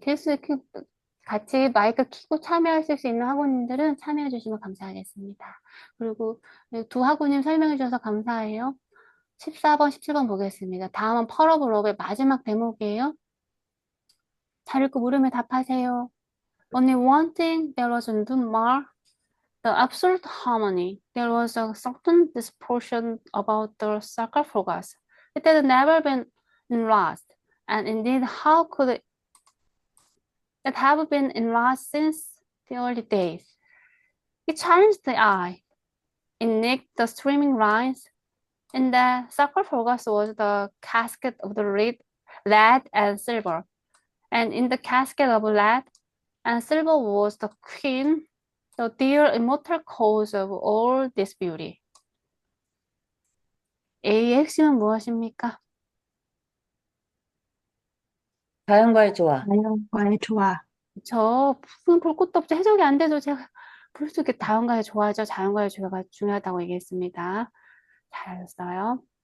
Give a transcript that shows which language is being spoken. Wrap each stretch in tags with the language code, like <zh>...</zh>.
<ko>네, 같이 마이크 켜고 참여하실 수 있는 학우님들은 참여해 주시면 감사하겠습니다. 그리고 네, 두 학우님 설명해 주셔서 감사해요. 14번, 17번 보겠습니다. 다음은 펄어브 러브의 마지막 대목이에요. 잘 읽고 물으면 답하세요.</ko> <en>Only one thing there was to mar the absolute harmony. There was a certain disproportion about the sarcophagus. It had never been lost. And indeed, how could it have been lost since the early days? It challenged the eye. It nicked the streaming lines. In the sarcophagus was the casket of the lead and silver. And in the casket of lead and silver was the queen, the dear immortal cause of all this beauty.</en> <ko>A의 핵심은 무엇입니까? 자연과의 조화. 자연과의 조화. 무슨 볼 것도 없죠. 해석이 안 돼도 제가 볼 수 있게 자연과의 조화죠. 자연과의 조화가 중요하다고 얘기했습니다. 잘하셨어요.</ko>